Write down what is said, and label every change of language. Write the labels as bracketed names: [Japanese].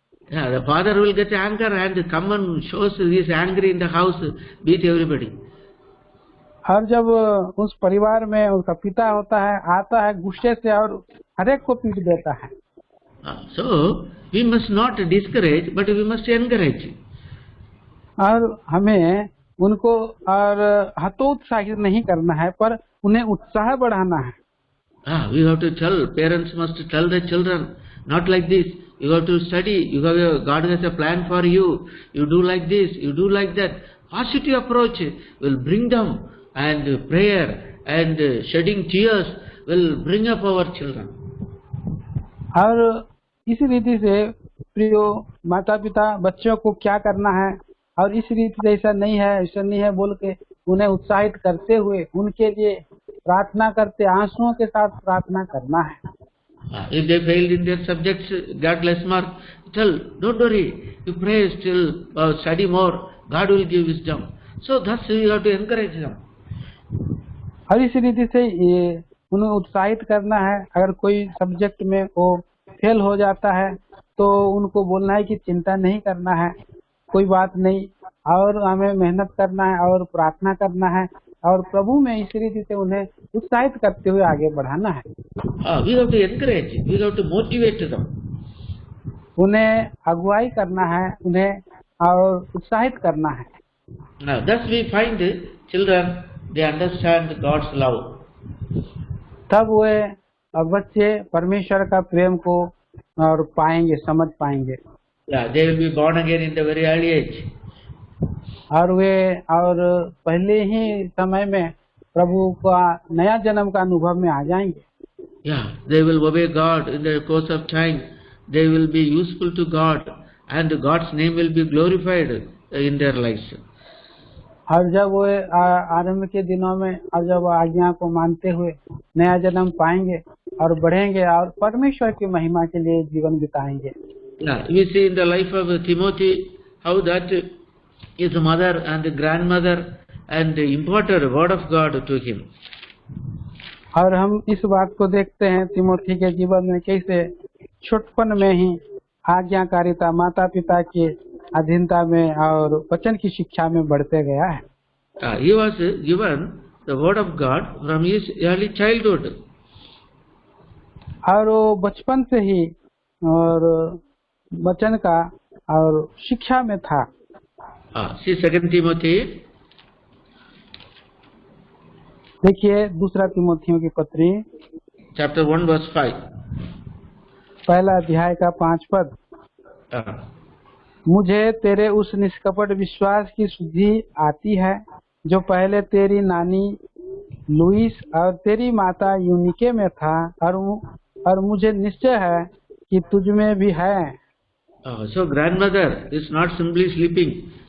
[English] Yeah, the father will get anger and come and shows he is angry in the house, beat everybody. [Hindi] और जब उस परिवार में उसका पिता होता है, आता है गुस्से से और हर एक को पीट देता है। [English] So we must not discourage, but we must encourage. [Hindi] और हमें उनको और हतोत्साहित नहीं करना है, पर उन्हें उत्साह बढ़ाना है। [English] We have to tell, parents must tell their children, not like this. You have to study. God has a plan for you. You do like this. You do like that. Positive approach will bring them, and prayer and shedding tears will bring up our children. [Hindi] और इस रीति से प्रियो माता पिता बच्चों को क्या करना है और इस रीति से ऐसा नहीं है, ऐसा नहीं है बोल के उन्हें उत्साहित करते हुए उनके लिए प्रार्थना करते, आंसुओं के साथ प्रार्थना करना है। [English] If they failed in their subjects, got less mark, tell, don't worry, you pray still, study more, God will give wisdom. So thus you have to encourage them. [Hindi] और इस रीति से ये उन्हें उत्साहित करना है। अगर कोई सब्जेक्ट में वो फेल हो जाता है तो उनको बोलना है कि चिंता नहीं करना है, कोई बात नहीं, और हमें मेहनत करना है और प्रार्थना करना है और प्रभु में इस रीति से उन्हें उत्साहित करते हुए आगे बढ़ाना है। [English] We have to encourage, we have to motivate them. [Hindi] उन्हें अगुवाई करना है, उन्हें और उत्साहित करना है। [English] Thus we find children, they understand God's love. [Hindi] तब वे बच्चे परमेश्वर का प्रेम को और पाएंगे, समझ पाएंगे। [English] They will be born again in the very early age. [Hindi] और वे और पहले ही समय में प्रभु का नया जन्म का अनुभव में आ जाएंगे। [English] They will obey God in the course of time. They will be useful to God, and God's name will be glorified in their lives. [Hindi] और जब वो आरंभ के दिनों में और जब आज्ञा को मानते हुए नया जन्म पाएंगे और बढ़ेंगे और परमेश्वर की महिमा के लिए जीवन बिताएंगे। [English] We see in the life of Timothy how that his mother and grandmother and imparted word of God to him. [Hindi] और हम इस बात को देखते हैं तिमोथी के जीवन में कैसे छोटपन में ही आज्ञाकारिता माता पिता के अधीनता में और वचन की शिक्षा में बढ़ते गया है। [English] He was given the word of God from his early childhood. [Hindi] और वो बचपन से ही और वचन का और शिक्षा में था। [English] See 2 Timothy. [Hindi] देखिए दूसरा तिमोथियों की पत्री [English] Chapter 1 verse 5. [Hindi] पहला अध्याय का 5 पद। मुझे तेरे उस निष्कपट विश्वास की शुद्धि आती है जो पहले तेरी नानी लुईस और तेरी माता यूनिके में था और मुझे निश्चय है कि तुझ में भी है। [English] So grandmother is not simply sleeping.